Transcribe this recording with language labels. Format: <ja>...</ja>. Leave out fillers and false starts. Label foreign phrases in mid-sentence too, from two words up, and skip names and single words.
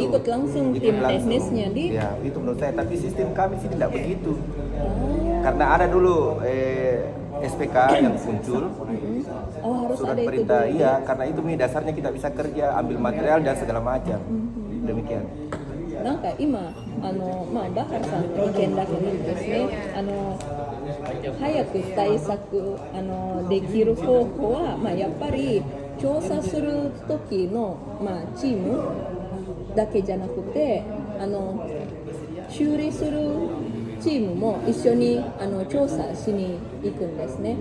<id>Ikut langsung tim teknisnya Ya, itu menurut saya. Tapi sistem kami sini tidak begitu. Karena ada dulu SPK yang muncul. Harus surat ada perintah, itu dulu. iya. Karena itu dasarnya kita bisa kerja, ambil material dan segala macam. Demikian.</id> <ja>なんか今バッハさんの意見だけどですね、早く対策できる方法は、やっぱり調査する時の、チームだけじゃなくて修理するチームも一緒に調査しに行くんですね。</ja>